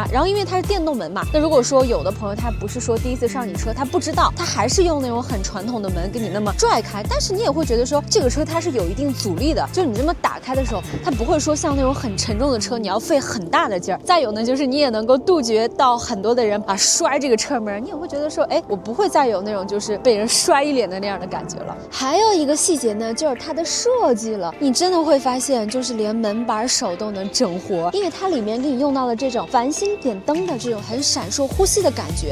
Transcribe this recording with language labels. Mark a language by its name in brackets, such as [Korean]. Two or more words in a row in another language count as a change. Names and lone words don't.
[Chinese] 然後因為它是電動門嘛，那如果說有的朋友他不是說第一次上你車，他不知道，他還是用那種很傳統的門給你那麼拽開，但是你也會覺得說這個車它是有一定阻力的，就是你這麼打開的時候，它不會說像那種很沉重的車，你要費很大的勁兒。再有呢，就是你也能夠杜絕到很多的人啊摔這個車門，你也會覺得說，哎，我不會再有那種就是被人摔一臉的那樣的感覺了。還有一個細節呢，就是它的設計了，你真的會發現，就是連門把手都能整活，因為它裡面給你用到了這種繁星點燈的這種很閃爍呼吸的感覺。